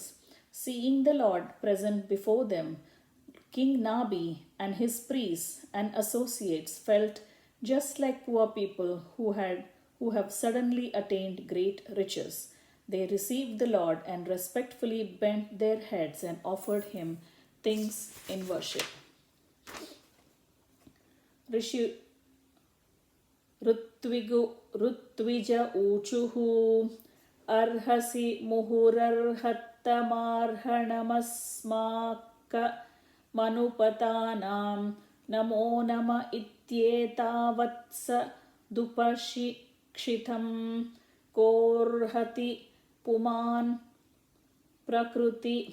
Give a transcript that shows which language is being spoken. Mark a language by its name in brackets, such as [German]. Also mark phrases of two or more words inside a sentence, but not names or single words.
[English] Seeing the Lord present before them, King Nabi and his priests and associates felt just like poor people who have suddenly attained great riches. They received the Lord and respectfully bent their heads and offered him things in worship. [Sanskrit] Rutvija uchuhu arhasi muhurarhattamarhanamasmaka manupatanam namo nama ityetavatsa dupashikshitam korhati puman prakruti